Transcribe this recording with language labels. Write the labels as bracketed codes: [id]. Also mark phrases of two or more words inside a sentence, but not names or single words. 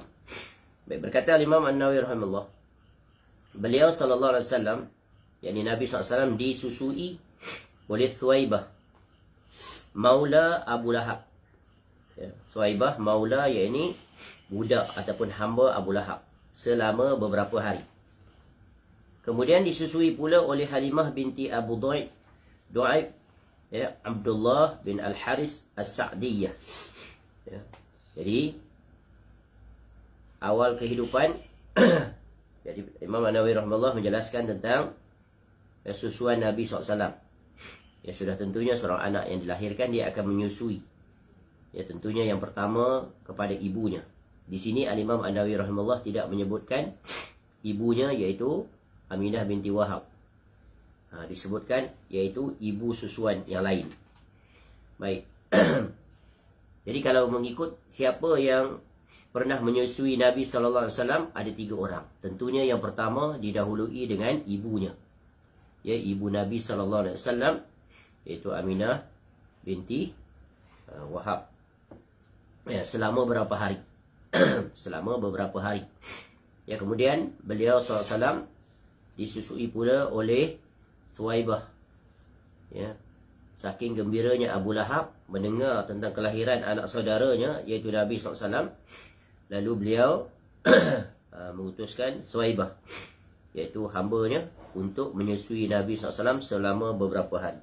[ms] Baik, berkata Imam An-Nawawi rahimahullah, beliau [ar] صلى الله عليه وسلم, [ms] yakni Nabi [ar] صلى الله عليه وسلم, [ms] disusui oleh Thuwaibah maula Abu Lahab. Ya, Thuwaibah maula, yakni budak ataupun hamba Abu Lahab, selama beberapa hari. Kemudian disusui pula oleh Halimah binti Abu Du'aib, ya, Abdullah bin Al-Haris As-Sa'diyah. Ya, jadi awal kehidupan jadi Imam An-Nawawi rahimahullah menjelaskan tentang susuan Nabi SAW. Ya, sudah tentunya seorang anak yang dilahirkan dia akan menyusui. Ya, tentunya yang pertama kepada ibunya. Di sini Al-Imam An-Nawawi rahimahullah tidak menyebutkan ibunya, iaitu Aminah binti Wahab. Disebutkan iaitu ibu susuan yang lain. Baik. Jadi kalau mengikut siapa yang pernah menyusui Nabi [ar] صلى الله عليه وسلم, [ms] ada 3 orang. Tentunya yang pertama didahului dengan ibunya. Ya, ibu Nabi [ar] صلى الله عليه وسلم, [ms] iaitu Aminah binti Wahab. Ya, selama berapa hari? Selama beberapa hari. Ya, kemudian beliau [ar] صلى الله عليه وسلم [ms] disusui pula oleh Thuwaibah. Ya, saking gembiranya Abu Lahab mendengar tentang kelahiran anak saudaranya, iaitu Nabi SAW. Lalu beliau mengutuskan Thuwaibah, iaitu hambanya, untuk menyusui Nabi SAW selama beberapa hari.